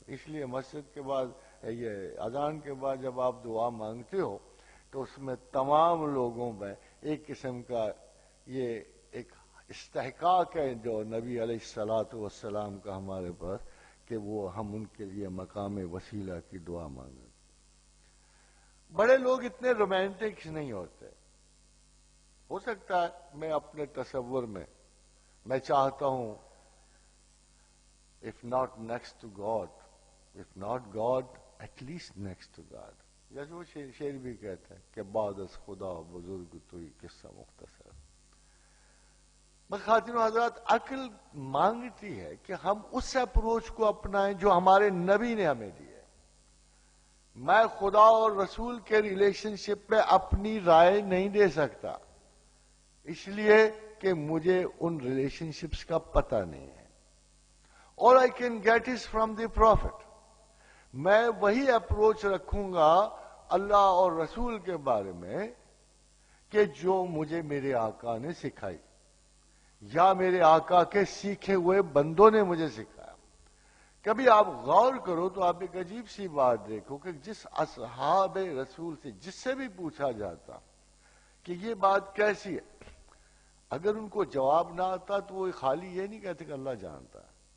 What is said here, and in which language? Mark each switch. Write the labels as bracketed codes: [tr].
[ur] اس لیے مسجد کے بعد، یہ اذان کے بعد جب آپ دعا مانگتے ہو تو اس میں تمام لوگوں میں ایک قسم کا یہ ایک استحقاق ہے جو نبی علیہ الصلوۃ والسلام کا ہمارے پاس، کہ وہ ہم ان کے لیے مقام وسیلہ کی دعا مانگیں. بڑے لوگ اتنے رومانٹکس نہیں ہوتے. ہو سکتا ہے میں اپنے تصور میں چاہتا ہوں [en] if not next to God, [ur] if not God, at least next to God. جیسے وہ شعر بھی کہتے ہیں کہ [fa] بعد از خدا بزرگ توئی قصہ مختصر. [ur] خواتین و حضرات، عقل مانگتی ہے کہ ہم اس اپروچ کو اپنائیں جو ہمارے نبی نے ہمیں دی ہے. میں خدا اور رسول کے ریلیشن شپ پہ اپنی رائے نہیں دے سکتا، اس لیے کہ مجھے ان ریلیشن شپس کا پتہ نہیں ہے. [en] All I can get is from the Prophet. [ur] میں وہی اپروچ رکھوں گا اللہ اور رسول کے بارے میں کہ جو مجھے میرے آقا نے سکھائی. یا میرے آقا کے سیکھے ہوئے بندوں نے مجھے سکھایا. کبھی آپ غور کرو تو آپ ایک عجیب سی بات دیکھو کہ جس اصحاب رسول سے جس سے بھی پوچھا جاتا کہ یہ بات کیسی ہے، اگر ان کو جواب نہ آتا تو وہ خالی یہ نہیں کہتے کہ اللہ جانتا ہے.